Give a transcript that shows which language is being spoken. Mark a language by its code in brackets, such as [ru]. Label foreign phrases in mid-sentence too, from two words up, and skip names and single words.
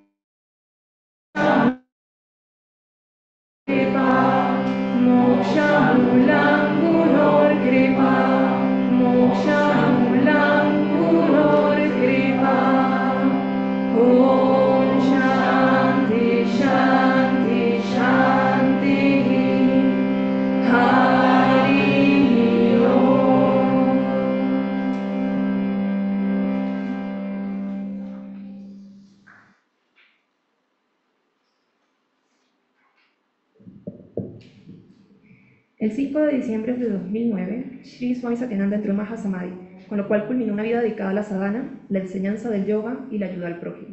[sa] Kripa Mokshamulam Gurur Kripa Mokshamulam Gurur Kripa Om Shanti Shanti Shanti Hari Om. [es] El 5 de diciembre de 2009, Sri Swami Satyananda entró en Mahasamadhi, con lo cual culminó una vida dedicada a la sadhana, la enseñanza del yoga y la ayuda al prójimo.